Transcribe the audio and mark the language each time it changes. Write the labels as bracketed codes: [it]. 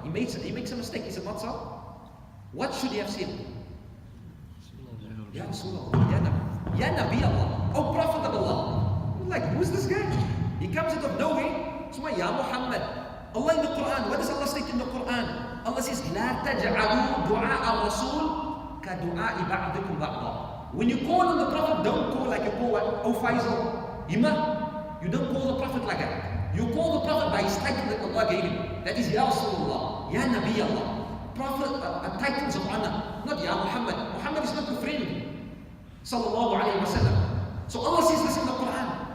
[en] He makes a mistake. He said, not so. What should he have said? Ya Rasulullah, Ya Nabi, Ya Nabi Allah, O Prophet of Allah. Like, who's this guy? He comes out of nowhere. So, Ya Muhammad. Allah in the Quran, what does Allah state in the Quran? Allah says, [ar] لا تجعلوا دعاء الرسول كدعاء بعضكم بعضا. [en] When you call on the Prophet, don't call like you call what? Oh Faisal, Imam. You don't call the Prophet like that. You call the Prophet by his title that Allah gave him. That is Ya Rasulullah, Ya Nabi Allah. Prophet, titles of honor. Not Ya Muhammad. Muhammad is not your friend. Sallallahu Alaihi Wasallam. So Allah says this in the Quran.